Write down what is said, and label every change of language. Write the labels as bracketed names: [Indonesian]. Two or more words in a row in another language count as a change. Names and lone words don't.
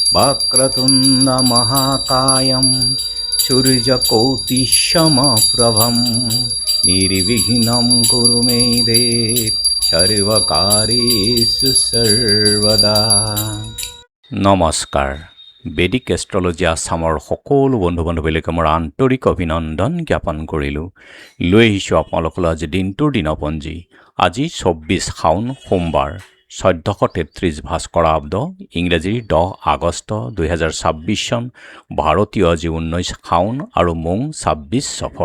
[Sanskrit] वक्रतुण्ड महाकायं सूर्यकोटिसमप्रभं निर्विघ्नं कुरु मे देव सर्वकार्येषु सर्वदा। [Assamese] নমস্কাৰ। বেদিক এষ্ট্ৰলজি আছামৰ সকলো বন্ধু বান্ধৱীলৈকে মোৰ আন্তৰিক অভিনন্দন জ্ঞাপন কৰিলোঁ। লৈ আহিছোঁ আপোনালোকলৈ আজি দিনটোৰ দিনপঞ্জী। আজি 24 শাওন সোমবাৰ 1433 ভাস্কৰাব্দ ইংৰাজীৰ 10 আগষ্ট 2026 চন, ভাৰতীয় আজি 19 শাওন আৰু মোং 26 সফৰ।